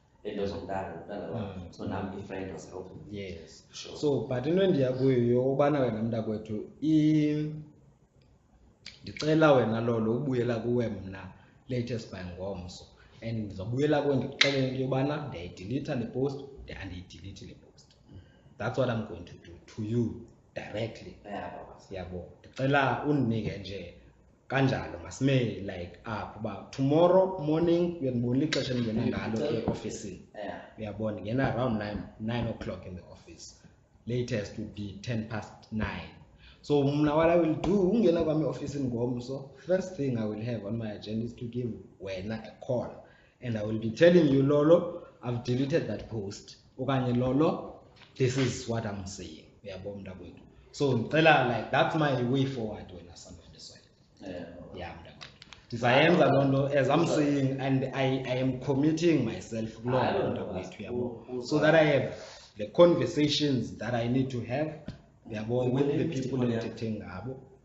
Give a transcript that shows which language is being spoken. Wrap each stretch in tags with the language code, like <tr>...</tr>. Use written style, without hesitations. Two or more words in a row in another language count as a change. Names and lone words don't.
<en>so now my friend was helping. Yes. Sure. So, but</en> <xh>ndiyakuyo ubana wena mntakwethu ndicela wena lolo ubuyela kuwe mna</xh> <en>latest by</en> <xh>ngomso, and ndizobuyela kuwe ndikuxelele into yobana ndiyayidelete le post andiyidelete le post.</xh> <en>That's what I'm going to do to you. directly.</en> <xh>Yabo. Ndicela undinike nje kanjalo masime like kuba</xh> <en>tomorrow morning</en> <xh>uyandibona ixesha endingena ngalo e-office. Uyabona ngena</xh> <en>around 9 o'clock in the office. Latest would be 9:10. So what I will do,</en> <xh>ungena kwami office ngomso,</xh> <en>first thing I will have on my agenda is to give wena a call, and I will be telling you, Lolo, I've deleted that post. Okanye Lolo, this is what I'm saying. So like that's my way forward when I son of the soil. Yeah, as I'm saying, and I am committing myself so that I have the conversations that I need to have with the people entertaining Gabo.</en>